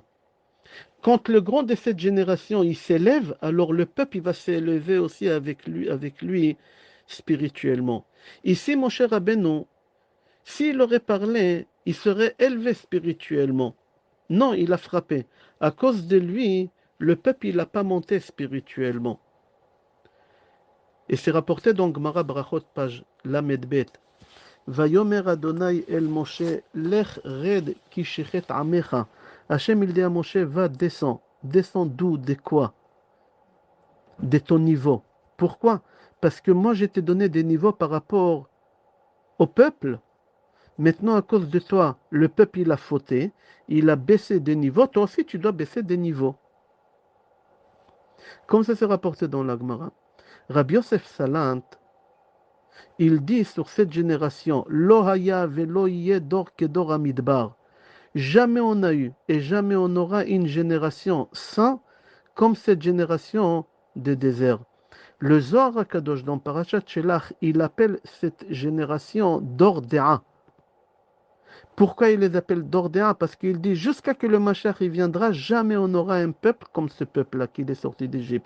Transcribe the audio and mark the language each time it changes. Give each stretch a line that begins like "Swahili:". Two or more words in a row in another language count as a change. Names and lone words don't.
French: Quand le grand de cette génération, il s'élève, alors le peuple, il va s'élever aussi avec lui spirituellement. Ici, mon cher Rabbeinu, s'il aurait parlé, il serait élevé spirituellement. Non, il a frappé. À cause de lui, le peuple, il n'a pas monté spirituellement. Et c'est rapporté dans Gemara Brachot, page
Hebrew: למד בית. ויאמר אדוני אל משה לך רד כי שחת עמך.
French: Hachem, il dit à Moshe, va, descends. Descends d'où? De quoi? De ton niveau. Pourquoi? Parce que moi, je t'ai donné des niveaux par rapport au peuple. Maintenant, à cause de toi, le peuple, il a fauté. Il a baissé de niveau. Toi aussi, tu dois baisser de niveau. Comme ça s'est rapporté dans la Gemara. Rabbi Yosef Salant, il dit sur cette génération,
Hebrew: לא היה ולא יהיה דור כדור המדבר.
French: Jamais on a eu et jamais on aura une génération sainte comme cette génération de désert. Le Zohar HaKadosh dans Parashat Shelach, il appelle cette génération d'Ordéa. Pourquoi il les appelle d'Ordéa? Parce qu'il dit jusqu'à que le Mashiach il viendra, jamais on aura un peuple comme ce peuple-là qui est sorti d'Égypte.